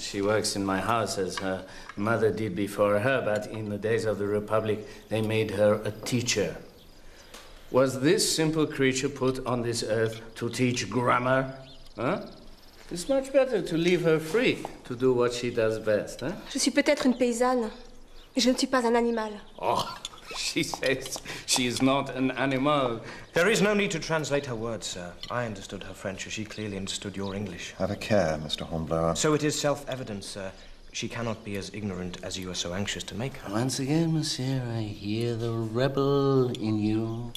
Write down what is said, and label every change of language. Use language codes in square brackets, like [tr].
[en] She works in my house as her mother did before her, but in the days of the Republic, they made her a teacher. Was this simple creature put on this earth to teach grammar? Huh? It's much better to leave her free to do what she does best, huh? [fr] Je suis peut-être une paysanne, mais je ne suis pas un animal. [en] Oh, she says she is not an animal. There is no need to translate her words, sir. I understood her French as she clearly understood your English. Have a care, Mr. Hornblower. So it is self-evident, sir. She cannot be as ignorant as you are so anxious to make her. Once again, monsieur, I hear the rebel in you.